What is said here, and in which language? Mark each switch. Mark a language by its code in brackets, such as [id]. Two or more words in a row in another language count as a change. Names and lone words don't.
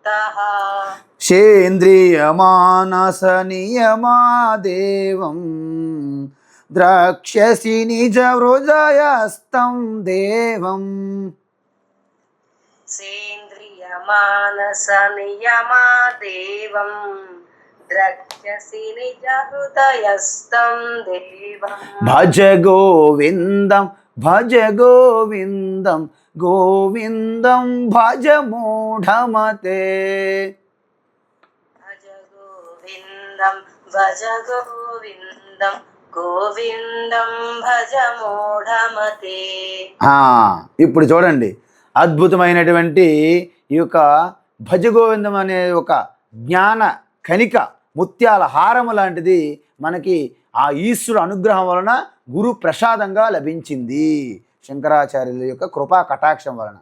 [sa] సేంద్రియ మానస నియమాదేవం ద్రక్ష్యసి నిజ హృదయస్థం దేవం సేంద్రియ మానస నియమాదేవం ద్రక్ష్యసి నిజ హృదయస్థం దేవం భజ గోవిందం భజ గోవిందం గోవిందం భజ మూఢమతే భజ గోవిందం భజ గోవిందం గోవిందం భజ మూఢమతే. [te] ఇప్పుడు చూడండి, అద్భుతమైనటువంటి ఈ యొక్క భజ గోవిందం అనే ఒక జ్ఞాన కణిక ముత్యాల హారము లాంటిది మనకి ఆ ఈశ్వరు అనుగ్రహం వలన గురు ప్రసాదంగా లభించింది, శంకరాచార్యుల యొక్క కృపా కటాక్షం వలన.